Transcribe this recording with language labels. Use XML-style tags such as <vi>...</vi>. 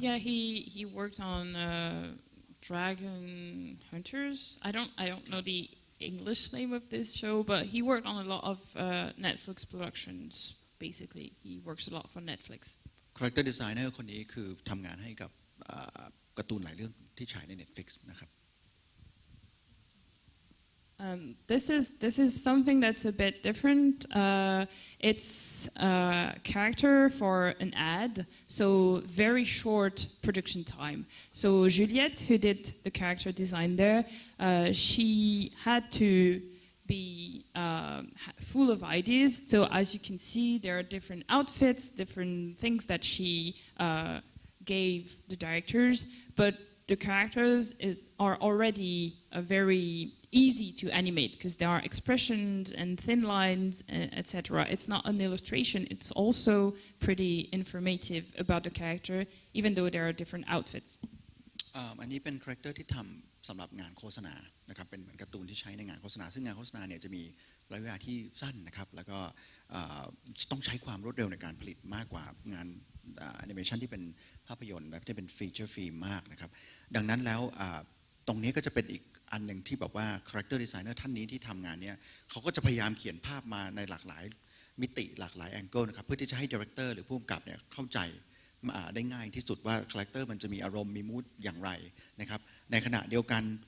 <en>Yeah, he worked on Dragon Hunters. I don't know the English name of this show, but he worked on a lot of Netflix productions. Basically, he works a lot for Netflix.</en> <th>Character designer คนนี้คือทำงานให้กับการ์ตูนหลายเรื่องที่ฉายใน Netflix นะครับ</th> <en>This is something that's a bit different. It's a character for an ad, so very short production time. So Juliette, who did the character design there, she had to be full of ideas. So as you can see, there are different outfits, different things that she gave the directors, but the characters are already very easy to animate because there are expressions and thin lines, etc. It's not an illustration, it's also pretty informative about the character, even though there are different outfits.</en> <th>อันนี้เป็นคาแรคเตอร์ที่ทำสำหรับงานโฆษณานะครับเป็นเหมือนการ์ตูนที่ใช้ในงานโฆษณาซึ่งงานโฆษณาเนี่ยจะมีระยะเวลาที่สั้นนะครับแล้วก็ ต้องใช้ความรวดเร็วในการผลิตมากกว่างานแอนิเมชันที่เป็นภาพยนตร์แบบที่เป็นฟีเจอร์ฟิล์มมากนะครับดังนั้นแล้วตรงนี้ก็จะเป็นอีกอันหนึ่งที่บอกว่าคาแรคเตอร์ดีไซเนอร์ท่านนี้ที่ทำงานเนี่ยเขาก็จะพยายามเขียนภาพมาในหลากหลายมิติหลากหลายแองเกิลนะครับเพื่อที่จะให้ดีเรคเตอร์หรือผู้กำกับเนี่ยเข้าใจได้ง่ายที่สุดว่าคาแรคเตอร์มันจะมีอารมณ์มีมูดอย่างไรนะครับในขณะเดียวกัน</th>